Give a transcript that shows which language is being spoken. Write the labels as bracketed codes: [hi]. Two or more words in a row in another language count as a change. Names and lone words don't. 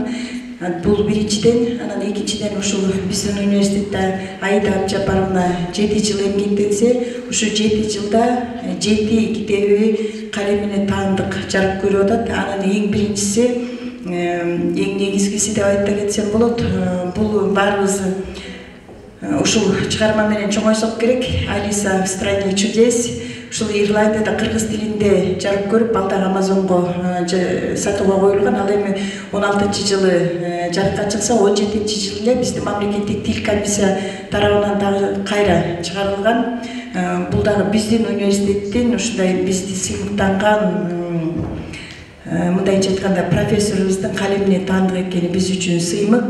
[ky] Бул биринчиден, анан экинчиден ушул биздин университетте Аида Абджапаровна 7 жыл эмгектенсе, ушу 7 жылда 7 китеби калемине таандык жарык көрүп атат. Анын эң биринчиси, эң негизгиси деп айта кетсем болот, бул баарыбыз ушул чыгарма менен чоңойсок керек. [ru] Алиса в стране чудес. [ky] Ушул Ирландияда кыргыз тилинде жарык көрүп, ал дагы Амазонго сатууга коюлган. Ал эми 16-жылы жарыкка чыкса, 17-жылы эле биздин мамлекеттик тил комиссия тарабынан дагы кайра чыгарылган. Бул дагы биздин университеттин ушундай бизди сыймыктанган, мындайча айтканда профессорубуздун калемине таандык экени биз үчүн сыймык.